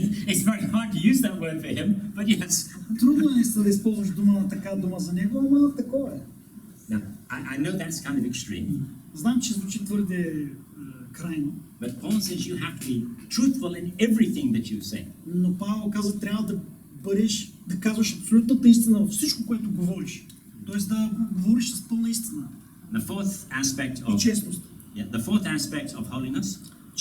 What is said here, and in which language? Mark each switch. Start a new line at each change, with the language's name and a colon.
English: It's very hard to use that word for him, but yes.
Bulgarian: Трудно е да използваш дума за него, ама такова е.
English: Now, I know that's kind of extreme.
Bulgarian: Знам, че звучи твърде крайно.
English: But Paul says you have to be truthful in everything that you say.
Bulgarian: Но Павел каза, трябва да казваш абсолютната истина във всичко, което говориш. Тоест да говориш с пълна истина.
English: The fourth aspect of the fourth aspect of holiness.